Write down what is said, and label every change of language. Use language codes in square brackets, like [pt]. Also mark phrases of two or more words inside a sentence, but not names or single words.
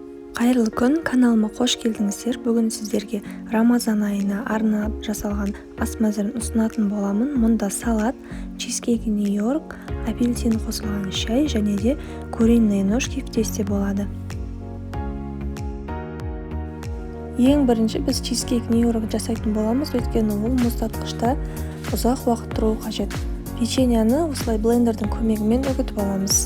[kk] Қайырлы күн, каналыма қош келдіңіздер. Бүгін сіздерге Рамазан айына арнап жасалған ас мәзірін ұсынатын боламын. Мұнда салат, чизкейк Нью-Йорк, апельсин қосылған шай және де [ru] куриные ножки в тесте [kk] болады. Ең бірінші біз чизкейк Нью-Йорк жасайтын боламыз, өйткені ол мұздатқышта ұзақ уақыт тұруы қажет. Печеньені осылай блендердің көмегімен үгітіп аламыз.